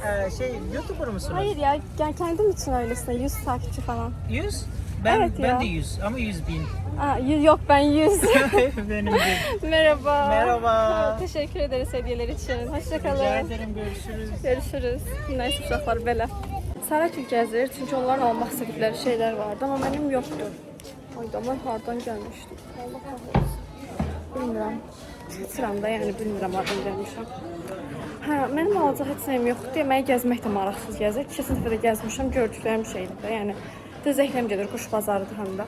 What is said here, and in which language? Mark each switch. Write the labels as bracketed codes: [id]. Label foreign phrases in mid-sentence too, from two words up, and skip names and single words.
[tr] YouTuber musunuz? Hayır ya, kendim için öylesine 100 takipçi falan. 100? Ben, Evet ya. ben de 100 ama 100 bin. Yok ben 100. Benim de. Merhaba. Merhaba. Teşekkür ederiz hediyeler için. Hoşça kalın. Rica ederim, görüşürüz. [az] Görüşürüz. Neyse uşaqlar belə. Sarakil gəzir çünki onların almaq istədikləri şeylər vardı, amma mənim yoxdur. Hayda, mən hardan gəlmişdim? [tr] Allah kahretsin. Bilmirəm. [az] Çatıram da, yəni bilmirəm hardan gəlmişəm. Hə, mənim alacaq heç nəyim yoxdur. Deməyə gəzmək də maraqsız gəzir. Keçən dəfə də gəzmişəm, gördüklərim şeydir də, yəni Zəhləm gedir, quş bazarıdır həm də.